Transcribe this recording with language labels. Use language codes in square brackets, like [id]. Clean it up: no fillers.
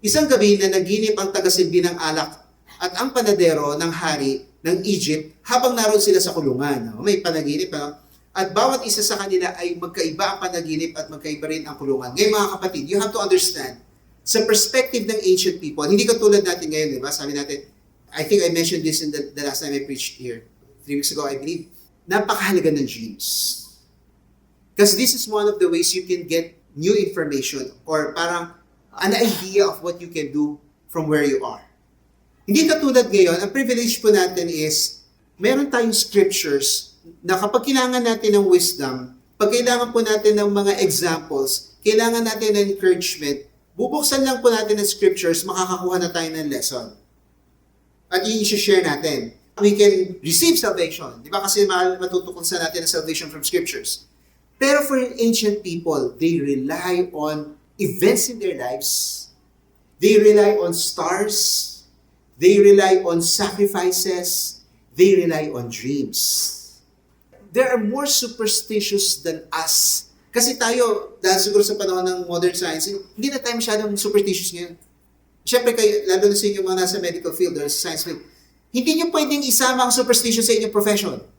[tl] Isang gabi na naginip ang tagasilbi ng alak at ang panadero ng hari ng Egypt habang naroon sila sa kulungan. May panaginip. At bawat isa sa kanila ay magkaiba ang panaginip at magkaiba rin ang kulungan. Ngayon mga kapatid, [en] you have to understand, [tl] sa perspective ng ancient people, hindi katulad natin ngayon, di ba? Sabi natin, [en] I think I mentioned this in the last time I preached here, 3 weeks ago, I believe, [tl] napakahalaga ng [en] dreams. Because this is one of the ways you can get new information or parang an idea of what you can do from where you are. [tl] Hindi katulad ngayon, ang privilege po natin is meron tayong scriptures na kapag kailangan natin ng wisdom, pag kailangan po natin ng mga examples, kailangan natin ng encouragement, bubuksan lang po natin ng scriptures, makakakuha na tayo ng lesson. At yun i-share natin. [en] We can receive salvation. [tl] Di ba? Kasi matutukon sa natin ang [en] salvation from scriptures. Pero for ancient people, they rely on events in their lives. They rely on stars. They rely on sacrifices. They rely on dreams. They are more superstitious than us. [tl] Kasi tayo, dahil siguro sa panahon ng modern science, hindi na tayo masyadong superstitious ngayon. Siyempre kayo, lalo na sa inyo mga nasa medical field or sa science field, hindi nyo pwedeng isama ang superstition sa inyong profession.